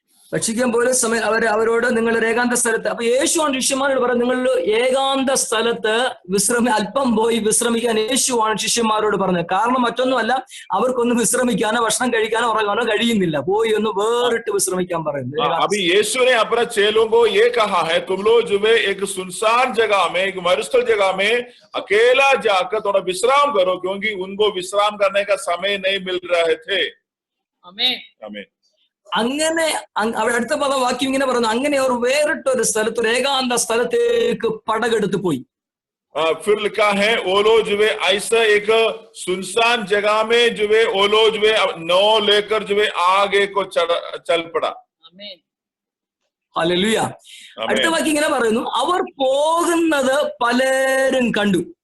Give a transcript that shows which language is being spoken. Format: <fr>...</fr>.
<ml>ഭക്ഷിക്കാൻ പോലും സമയം അവരോട് നിങ്ങൾ ഏകാന്ത സ്ഥലത്ത്, അപ്പൊ യേശുവാണ് ശിഷ്യന്മാരോട് പറയുന്നത്, നിങ്ങൾ ഏകാന്ത സ്ഥലത്ത് അല്പം പോയി വിശ്രമിക്കാൻ യേശുവാണ് ശിഷ്യന്മാരോട് പറഞ്ഞത്. കാരണം മറ്റൊന്നുമല്ല, അവർക്കൊന്നും വിശ്രമിക്കാനോ ഭക്ഷണം കഴിക്കാനോ ഉറങ്ങാനോ കഴിയുന്നില്ല. പോയി ഒന്ന് വേറിട്ട് വിശ്രമിക്കാൻ പറയുന്നത്.</ml> <hi>अभी यीशु ने अपने चेलों को ये कहा है, तुम लोग जो है एक सुनसान जगह में, एक मरुस्थल जगह में अकेला जाकर थोड़ा विश्राम करो, क्योंकि उनको विश्राम करने का समय नहीं मिल रहे थे। आमीन, आमीन।</hi> <ml>അങ്ങനെ അവിടെ അടുത്ത വാക്യം ഇങ്ങനെ പറയുന്നു, അങ്ങനെ അവർ വേറിട്ടൊരു സ്ഥലത്ത്, ഒരു ഏകാന്ത സ്ഥലത്തേക്ക് പടകെടുത്ത് പോയി.</ml> <hi>फिर लिखा है वो लोग जो है ऐसा एक सुनसान जगह में जो है वो लोग जो है नौ लेकर जो है आगे को चल पड़ा।</hi> <ml>ഹല്ലേലൂയ. അടുത്ത വാക്യം इങ്ങനെ പറയുന്നു, അവർ പോകുന്നത് പലരും കണ്ടു.</ml>